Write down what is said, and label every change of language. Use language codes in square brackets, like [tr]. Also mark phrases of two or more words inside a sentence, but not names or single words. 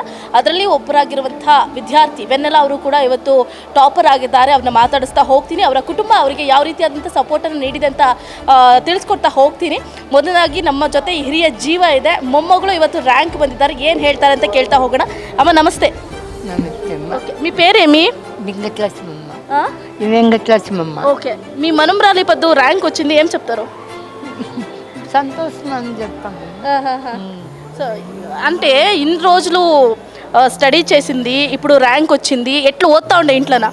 [kn] ಅದರಲ್ಲಿ ಒಬ್ಬರಾಗಿರುವಂತಹ ವಿದ್ಯಾರ್ಥಿ ವೆನ್ನೆಲ್ಲ ಅವರು ಕೂಡ ಇವತ್ತು ಟಾಪರ್ ಆಗಿದ್ದಾರೆ. ಅವ್ರನ್ನ ಮಾತಾಡಿಸ್ತಾ ಹೋಗ್ತೀನಿ. ಅವರ ಕುಟುಂಬ ಅವರಿಗೆ ಯಾವ ರೀತಿಯಾದಂಥ ಸಪೋರ್ಟನ್ನು ನೀಡಿದೆ ಅಂತ ತಿಳಿಸ್ಕೊಡ್ತಾ ಹೋಗ್ತೀನಿ. ಮೊದಲಾಗಿ ನಮ್ಮ ಜೊತೆ ಹಿರಿಯ ಜೀವ ಇದೆ, ಮೊಮ್ಮಗಳು ಇವತ್ತು ర్యాంక్ ಬಂದಿದ್ದಾರೆ. ಏನು ಹೇಳ್ತಾರೆ ಅಂತ ಕೇಳ್ತಾ ಹೋಗೋಣ. ಅಮ್ಮ నమస్తే. [te] నమస్తే అమ్మ. ఓకే, మీ పేరేమి? వెంకటలక్ష్మమ్మ. వెంకటలక్ష్మమ్మ. ఓకే, మీ మనమరాలి పద్దు ర్యాంక్ వచ్చింది, ఏం చెప్తారు? సంతోషం అని చెప్తాము. సో అంటే ఇన్ని రోజులు స్టడీ చేసింది, ఇప్పుడు ర్యాంక్ వచ్చింది, ఎట్లా ఓద్తా ఉండే ఇంట్లోనా?